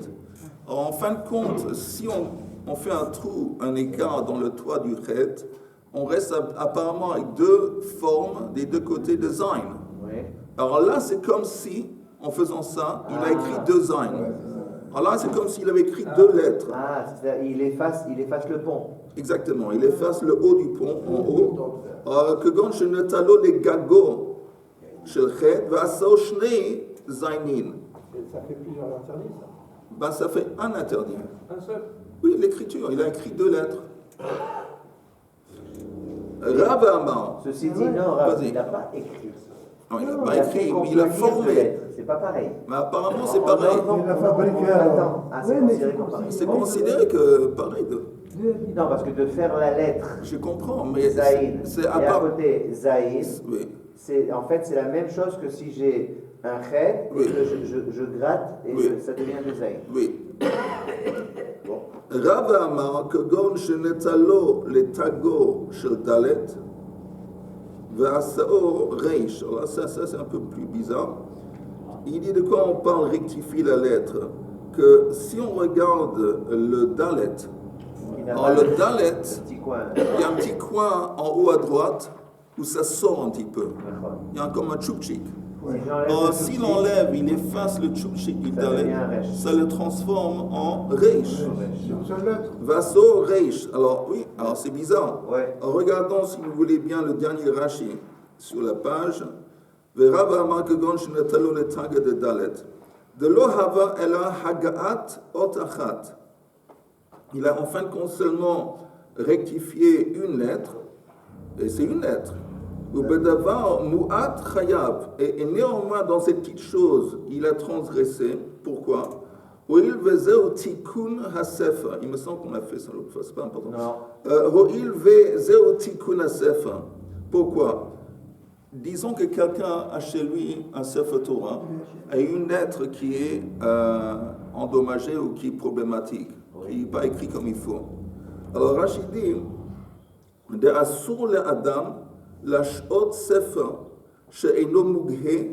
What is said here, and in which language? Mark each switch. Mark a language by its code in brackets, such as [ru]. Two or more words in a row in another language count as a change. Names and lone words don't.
[fr] En fin de compte, si on fait un écart dans le toit du chet, on reste apparemment avec deux formes des deux côtés de Zain. Oui. Alors là, c'est comme si, en faisant ça, il a écrit deux Zain. Alors là, c'est comme s'il avait écrit deux lettres. Ah, c'est-à-dire il efface le pont. Exactement, il efface le haut du pont en haut. [he] כגון שנטלו לגגו של חית ועשאו שני זיינין. [fr] Ça fait plusieurs interdits, ça. Ben, ça fait un interdit. Un seul. Oui, l'écriture, il a écrit deux lettres. [he] רב אמר. [fr] Ceci dit, non, Rav, Vas-y. il n'a pas écrit. Non, il n'a Il pas a fait écrit, qu'on mais il a peut lire formé. de lettres. C'est pas pareil. Mais apparemment, c'est Oh, pareil. non, non, Il a non, fabriqué non, alors. attends. Ah, c'est Oui, mais considéré c'est comme pareil. C'est considéré que pareil. Non, parce que de faire la lettre Je comprends, mais Zaïd c'est et à à part. côté Zaïd, Oui. en fait c'est la même chose que si j'ai un chet et Oui. que je gratte et Oui. ça devient de Zaïd. Oui. Bon. [he] רב אמר כגון שנטלו לתגו של ד' ועשאו ריש. [fr] Alors ça c'est un peu plus bizarre. Il dit de quoi on parle rectifier la lettre. Que si on regarde le dalet, Il n'a alors pas le dalet, petit coin. il y a un petit coin en haut à droite où ça sort un petit peu. Il y a comme un tchoupchik. Si j'enlève Alors le si tchoupchik, l'enlève, il efface le tchoupchik du Ça dalet, devient un resh. ça le transforme en reish. C'est une seule lettre. [he] ועשאו ריש. [fr] Alors oui, alors c'est bizarre. Ouais. Alors, regardons si vous voulez bien le dernier Rashi sur la page. [he] ורב אמר כגון שנטלו לתג דדלת. דלא הוה אלא הגהת אות אחת. [fr] Il a en fin de compte seulement rectifié une lettre, et c'est une lettre. [he] ובדבר מועט חייב. [fr] Et néanmoins, dans cette petite chose, il a transgressé. Pourquoi? [he] הואיל וזהו תיקון הספר. [fr] Il me semble qu'on a fait ça l'autre fois, c'est pas important. Non. [he] הואיל וזהו תיקון הספר. [fr] Pourquoi? Disons que quelqu'un a chez lui un Sefer Torah et une lettre qui est endommagée ou qui est problématique, qui n'est pas écrite comme il faut. Alors Rashi dit, [he] דאסור לאדם לשהות ספר שאינו מוגה.